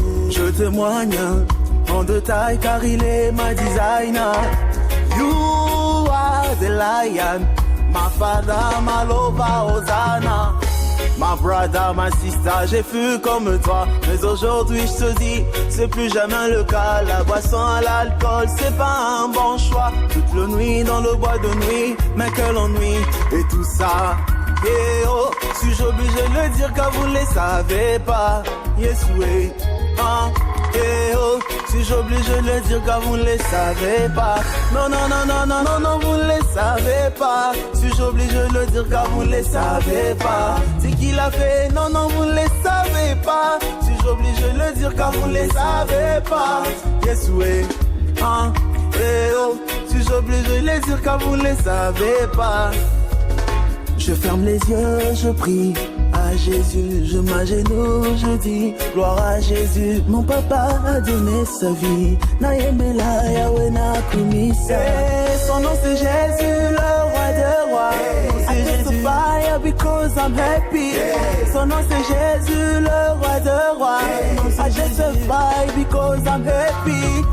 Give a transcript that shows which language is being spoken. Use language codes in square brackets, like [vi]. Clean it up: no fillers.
[fr] Je témoigne en détail car il est ma designer. [en] You are the lion, my father, my lover, Hosanna. My brother, my sister, [fr] j'ai fui comme toi. Mais aujourd'hui je te dis, c'est plus jamais le cas. La boisson à l'alcool, c'est pas un bon choix. Toute la nuit dans le bois de nuit, mais quel ennui. Et tout ça, et oh, suis-je obligé de le dire car vous ne les savez pas. Yes, oui, et oh, suis-je obligé de le dire car vous ne les savez pas. Non, vous ne les savez pas. Suis-je obligé de le dire car vous ne les savez pas. C'est qui l'a fait, non, vous ne les savez pas. Suis-je obligé de le dire car vous ne les savez pas. Yes, oui, et oh, suis-je obligé de le dire car vous ne les savez pas. Je ferme les yeux, je prie à Jésus, je m'agenouille, je dis gloire à Jésus. Mon papa a donné sa vie, [ln] Naïmela Yahweh Nakumisa. [fr] Son nom c'est Jésus, le roi des rois. [en] I testify because I'm happy. [fr] Son nom c'est Jésus, le roi des rois. [en] I testify because I'm happy.